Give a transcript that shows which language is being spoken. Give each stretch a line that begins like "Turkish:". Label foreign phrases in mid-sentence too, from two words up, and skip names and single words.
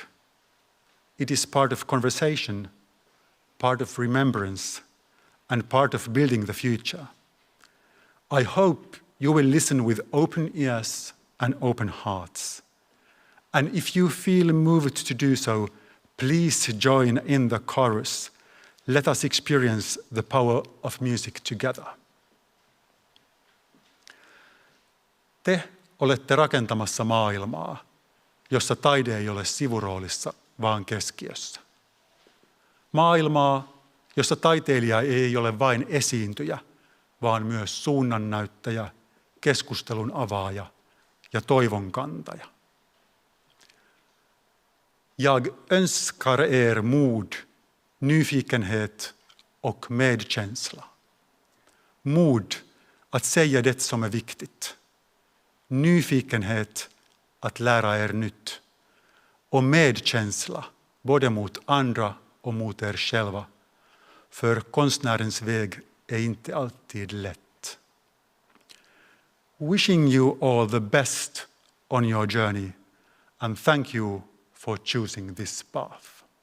English: It is part of conversation, part of remembrance, and part of building the future. I hope you will listen with open ears and open hearts. And if you feel moved to do so, please join in the chorus. Let us experience the power of music together.
Finnish: Te olette rakentamassa maailmaa, jossa taide ei ole sivuroolissa, vaan keskiössä. Maailmaa, jossa taiteilija ei ole vain esiintyjä, vaan myös suunnannäyttäjä, keskustelun avaaja ja toivon kantaja.
Swedish: Jag önskar er mod, nyfikenhet och medkänsla. Mod att säga det som är viktigt. Nyfikenhet att lära er nytt. Och medkänsla både mot andra och mot er själva. För konstnärens väg är inte alltid lätt.
English: Wishing you all the best on your journey, and thank you for choosing this path.